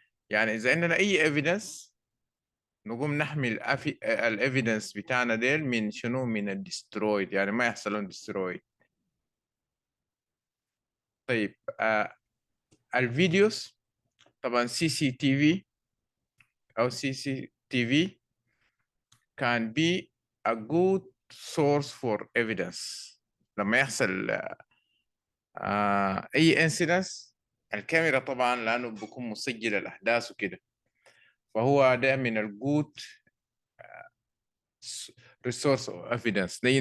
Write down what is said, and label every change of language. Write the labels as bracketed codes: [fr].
[ar] يعني إذا عندنا أي evidence نقوم نحمل evidence بتاعنا ديل من شنو؟ من الدسترويد، يعني ما يحصل لهم destroyed. طيب الفيديوز طبعا CCTV أو [en] CCTV can be a good source for evidence. [ar] لما يحصل أي incidents الكاميرا طبعا لأنه بيكون مسجل الأحداث وكده، فهو ده من الجود [en] resource of evidence.